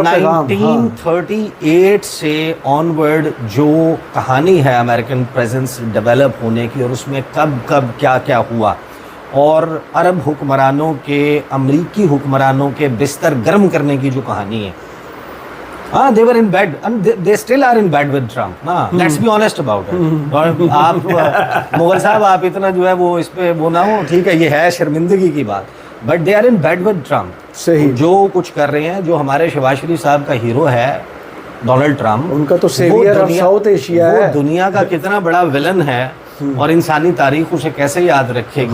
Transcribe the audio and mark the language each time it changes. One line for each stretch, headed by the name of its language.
Urdu: 1938 سے آن ورڈ جو کہانی ہے امریکن پریزنس ڈیولپ ہونے کی، اور اس میں کب کیا کیا ہوا، اور عرب حکمرانوں کے امریکی حکمرانوں کے بستر گرم کرنے کی جو کہانی ہے.
English: ہاں they were in bed and they still are in bed with Trump. Let's be honest about it.
Urdu: اور آپ مغل صاحب آپ اتنا جو ہے وہ اس پہ وہ نہ ہو، ٹھیک ہے یہ ہے شرمندگی کی بات، but
English: they are in bed with Trump.
Urdu: صحیح. جو کچھ کر رہے ہیں، جو ہمارے شہباز شریف صاحب کا ہیرو ہے ڈونلڈ ٹرمپ، ان کا تو سیویئر آف ساؤتھ ایشیا ہے. وہ دنیا کا کتنا بڑا ویلن ہے، اور انسانی تاریخ اسے کیسے یاد رکھے گی.